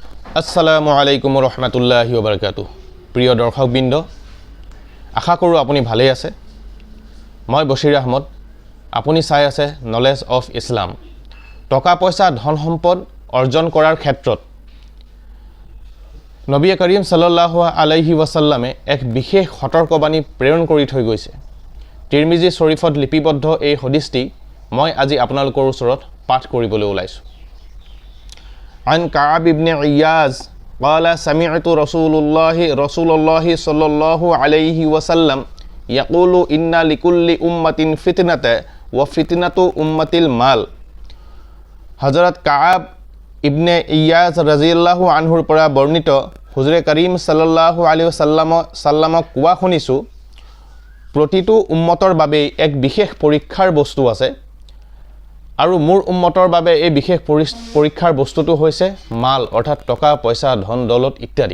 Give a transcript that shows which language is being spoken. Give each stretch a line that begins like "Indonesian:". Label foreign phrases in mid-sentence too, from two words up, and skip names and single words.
Arabic: السلام عليكم ورحمة الله وبركاته.
Assamese: প্ৰিয় দৰ্শকবৃন্দ, আশা কৰোঁ আপুনি ভালেই আছে। মই বছিৰ আহমদ। আপুনি চাই আছে নলেজ অফ ইছলাম। টকা পইচা ধন সম্পদ অৰ্জন কৰাৰ ক্ষেত্ৰত নবী কৰিম
Arabic: صلى الله عليه وسلم
Assamese: এক বিশেষ সতৰ্কবাণী প্ৰেৰণ কৰি থৈ গৈছে। তিৰমিজি শৰীফত লিপিবদ্ধ এই হদিছটি মই আজি আপোনালোকৰ ওচৰত পাঠ কৰিবলৈ ওলাইছোঁ।
Arabic: عن كعب بن عياز قال سمعت رسول الله صلى الله عليه وسلم يقول إن لكل أمة فتنة وفتنة أمة المال।
Assamese: হযরত কাআব ইবনে ইয়াজ
Arabic: رضي الله عنه
Assamese: পৰা বৰ্ণিত হুজুৰে কৰীম
Arabic: صلى الله عليه وسلم
Assamese: কোৱা শুনিছোঁ, প্ৰতিটো উম্মতৰ বাবে এক বিশেষ পৰীক্ষাৰ বস্তু আছে আৰু মোৰ উম্মতৰ বাবে এই বিশেষ পৰীক্ষাৰ বস্তুটো হৈছে মাল, অৰ্থাৎ টকা পইচা ধন দৌলত ইত্যাদি।